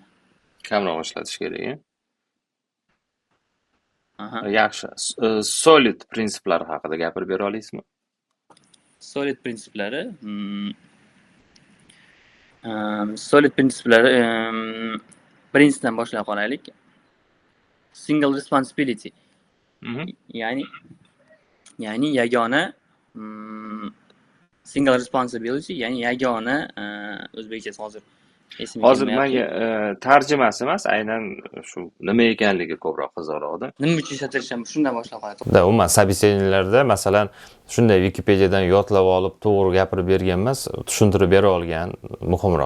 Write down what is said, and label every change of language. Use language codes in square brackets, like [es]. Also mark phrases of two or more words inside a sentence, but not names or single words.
[uz] Kamroq ishlatish kerak. Yaxshi. Solid prinsiplari haqida gapirib bera olasizmi? Solid prinsiplari. Solid prinsiplari birinchidan boshlab qolaylik. [en] Single responsibility. [uz] Ya'ni yagona [en] single responsibility, [uz] ya'ni yagona o'zbekchasi hozir menga tarjimasi emas, aynan shu nima ekanligi ko'proq qiziqroqda. Nima uchun ishlatirishim shundan boshlab qo'yadi. Umuman собеседованиеlarda masalan shunday Wikipediyadan yodlab olib to'g'ri gapirib bergan emas, tushuntirib bera olgan muhimroq.